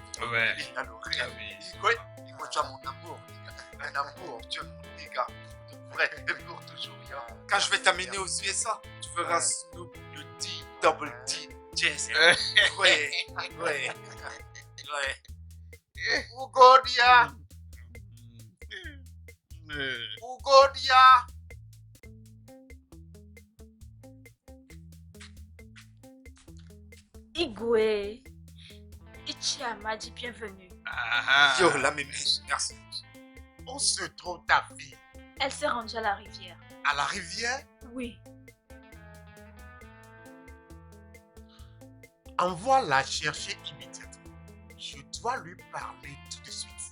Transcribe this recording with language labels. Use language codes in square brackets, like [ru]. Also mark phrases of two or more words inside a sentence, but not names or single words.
[fr] Ouais. Il a l'oreille. Ah oui. Igwe, tu as mon amour. Un amour, tu es mon gars. Vrai, pour toujours. Quand je vais t'amener aux USA, tu verras Snoop, le D, double D, Jazz. Ouais, ouais, ouais. Ugodia! Ugodia! Igwe. Ichiama dit bienvenue. Ah, Yo, la mémisse, merci. Où se trouve ta fille? Elle s'est rendue à la rivière. À la rivière? Oui. Envoie-la chercher immédiatement. Je dois lui parler tout de suite.